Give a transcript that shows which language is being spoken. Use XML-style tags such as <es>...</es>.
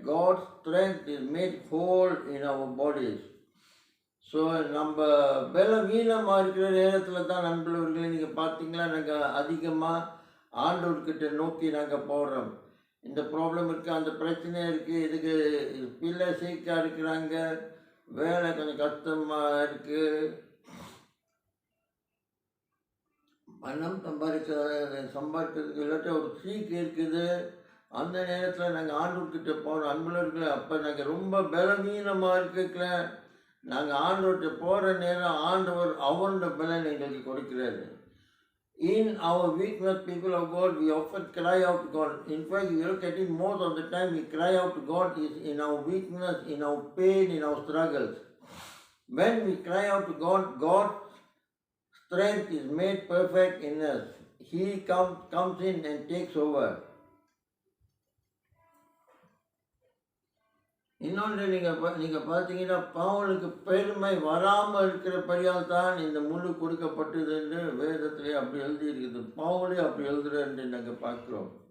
<en>God's strength is made whole in our bodies.</en> <ta>So நம்ம பலவீனமாக இருக்கிற நேரத்தில் தான் நண்பர்களே நீங்கள் பார்த்தீங்களா, நாங்கள் அதிகமாக ஆண்டவர்கிட்ட நோக்கி நாங்கள் போடுறோம். இந்த ப்ராப்ளம் இருக்குது, அந்த பிரச்சனை இருக்குது, இதுக்கு பிள்ளை சீக்காக இருக்கிறாங்க, வேலை கொஞ்சம் கஷ்டமாக இருக்குது, பணம் சம்பாதிக்கிறதுக்கு இல்லாட்டி ஒரு சீக்கு இருக்குது. அந்த நேரத்தில் நாங்கள் ஆண்டவர்கிட்ட போகிறோம் அன்பர்களே. அப்போ நாங்கள் ரொம்ப பலவீனமாக இருக்கல, நாங்கள் ஆண்டவர்கிட்ட போகிற நேரம் ஆண்டவர் அவரோட பலன் எங்களுக்கு கொடுக்கிறாரு.</ta> <en>In our weakness, people of God, we often cry out to God. In fact, you look at it, most of the time we cry out to God is in our weakness, in our pain, in our struggles. When we cry out to God, God's strength is made perfect in us. He comes in and takes over.</en> <ta>இன்னொன்று நீங்கள் பார்த்தீங்கன்னா, பவுலுக்கு பெருமை வராமல் இருக்கிறபடியால் தான் இந்த முழு கொடுக்கப்பட்டது என்று வேதத்திலே அப்படி எழுதியிருக்குது. பவுலே அப்படி எழுதுறாரு என்று நாங்கள் பார்க்குறோம்.</ta>